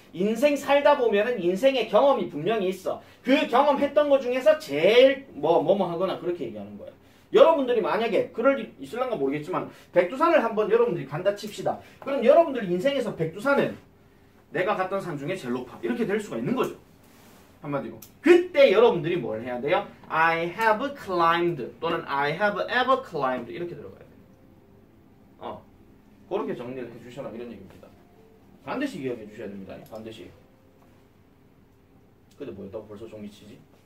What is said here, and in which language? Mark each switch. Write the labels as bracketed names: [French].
[Korean] 인생 살다 보면은 인생의 경험이 분명히 있어. 그 경험했던 거 중에서 제일 뭐뭐 하거나 그렇게 얘기하는 거예요. 여러분들이 만약에 그럴 일 있을란가 모르겠지만 백두산을 한번 여러분들이 간다 칩시다. 그럼 여러분들 인생에서 백두산은 내가 갔던 산 중에 제일 높아. 이렇게 될 수가 있는 거죠. 한마디로. 그때 여러분들이 뭘 해야 돼요? [English] I have climbed 또는 I have ever climbed 이렇게 들어가야 돼요. [Korean] 그렇게 정리를 해주셔라 이런 얘기입니다. 반드시 기억해 주셔야 됩니다. 반드시. 근데 뭐였다고 벌써 종이치지?